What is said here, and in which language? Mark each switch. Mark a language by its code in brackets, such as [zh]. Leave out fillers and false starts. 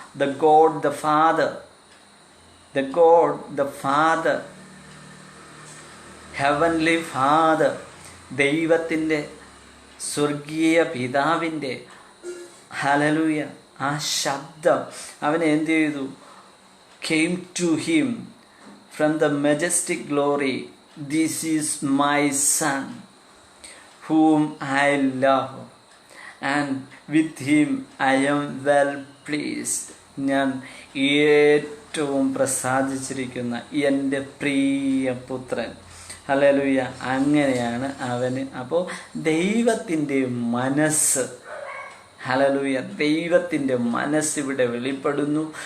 [en] The God the Father. The God, the Father, Heavenly Father, [ml] ദൈവത്തിൻ്റെ സ്വർഗീയ പിതാവിൻ്റെ, hallelujah, ആ ശബ്ദം അവൻ എന്ത് ചെയ്തു? [en] Came to him from the majestic glory. This is my son whom I love and with him I am well pleased. [ml] ഞാൻ ഏറ്റവും പ്രസാദിച്ചിരിക്കുന്ന എൻ്റെ പ്രിയ പുത്രൻ. ഹല്ലേലൂയ. അങ്ങനെയാണ് അവന്. അപ്പോൾ ദൈവത്തിൻ്റെ മനസ്സ്, ഹല്ലേലൂയ, ദൈവത്തിൻ്റെ മനസ്സ് ഇവിടെ വെളിപ്പെടുന്നു.